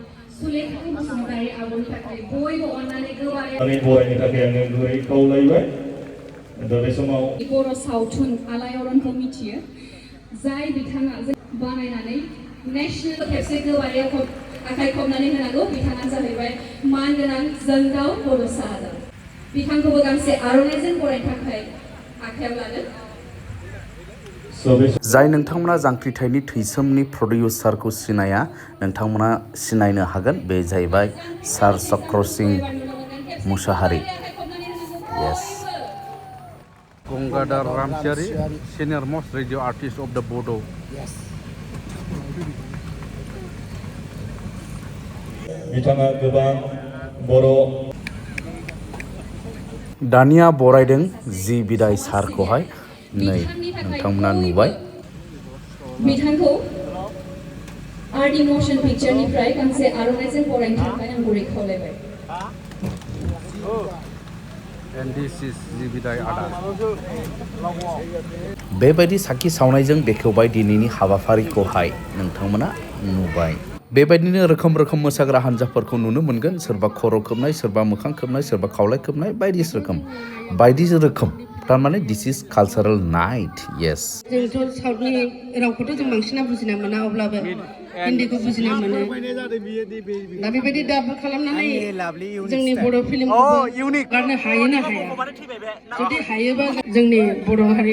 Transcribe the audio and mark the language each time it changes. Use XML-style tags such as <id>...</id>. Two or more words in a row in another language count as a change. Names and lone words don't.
<brx>बर' सावथुन आलायारनखौ मिथियो जाय बिथाङा बानायनानै नेशनेल खेबसे गोबारै आखाइ खबनानै होनांगौ बिथाङा जाहैबाय मानगोनां जोंदाव बड'सा आदा बिथांखौबो गांसे आर'नाइजों बरायनो थाखाय आखायाव लादों जाय नोंथांमोना जांख्रिथायनि थैसोमनि प्रडिउसारखौ सिनाया नोंथांमोना सिनायनो हागोन बे जाहैबाय सार चक्र सिंह मुसाहारि येस Ganggadar Ramsiari,</brx> <en>senior most radio artist of the Bodo. Yes.</en> <brx>बिथाङा गोबां बर' दानिया बरायदों जि बिदाय सारखौहाय नै नोंथांमोना नुबाय बिथांखौ आर्ट इमोशन पिक्चरनिफ्राय गांसे आर'नाइजों बरायनो थाखाय आं गुरै खावलायबाय</brx> <en>and this is</en> <brx>जि बिदाय आदा बेबायदि साखि सावनायजों बेखेवबाय दिनैनि हाबाफारिखौहाय नोंथांमोना नुबाय बेबायदिनो रोखोम रोखोम मोसाग्रा हान्जाफोरखौ नुनो मोनगोन सोरबा खर' खोबनाय सोरबा मोखां खोबनाय सोरबा खावलाय खोबनाय बायदि रोखोम थारमाने</brx> <en>this is cultural night yes</en> <brx>जोंथ' साउथनि रावखौथ' जों बांसिना बुजिना मोना अब्लाबो हिन्दीखौ बुजिना मोनो दा बेबायदि दाब खालामनानै जोंनि बर' फिल्मखौ गारनो हायो ना हाया जुदि हायोबा जोंनि बर' हारिनि</brx>